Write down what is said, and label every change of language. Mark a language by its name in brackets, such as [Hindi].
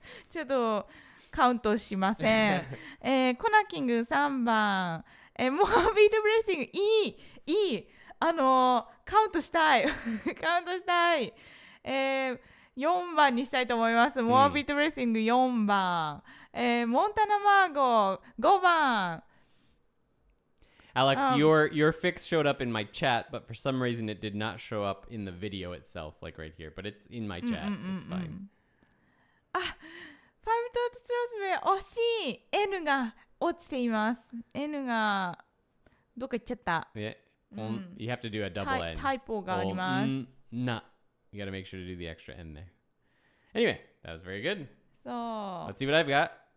[Japanese] ちょっとカウントしません、コナキング3番、モービートブレッシングいいカウントしたいカウントしたい、4番にしたいと思います。モアビットブレッシング4番、モンタナマーゴ5番。 [English] Alex, your fix showed up in my chat, but for some reason it did not show up in the video itself, like right here. But it's in my chat. It's fine. [Japanese] あ、ファイブトートスロスベ惜しい。N が落ちています。 N がどっか行っちゃった。 [English] Yeah. You have to do a double N. [Japanese] タイポがあります。 [English] Nah. You got to make sure to do the extra N there. Anyway, that was very good. So, let's see what I've got.